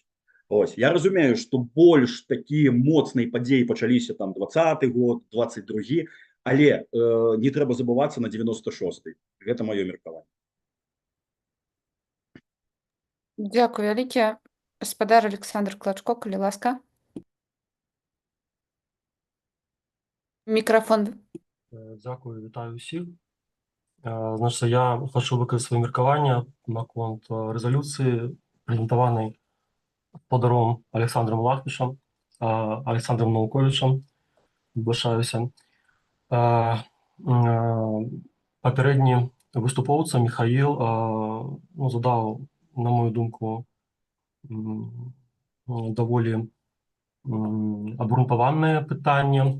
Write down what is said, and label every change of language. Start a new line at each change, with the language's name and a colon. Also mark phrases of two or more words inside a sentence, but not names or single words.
Belarusian: Ось, я разумею, што больш такія моцныя падзеі пачаліся там 20-й год, 22-гі, але не трэба забывацца на 96-й. Гэта маё меркаванне. Дякую вялікі. Гаспадар Александр Клачко, калі ласка. Мікрафон.
Ukrainian: Дякую, вітаю усіх. Значить, я хочу викласти своє міркування наконт резолюції, презентованої господаром Олександром Лахмішем, Олександром Науковичем. Вибачаюся. Попередній виступовця Михаїл задав, на мою думку, доволі обґрунтоване питання.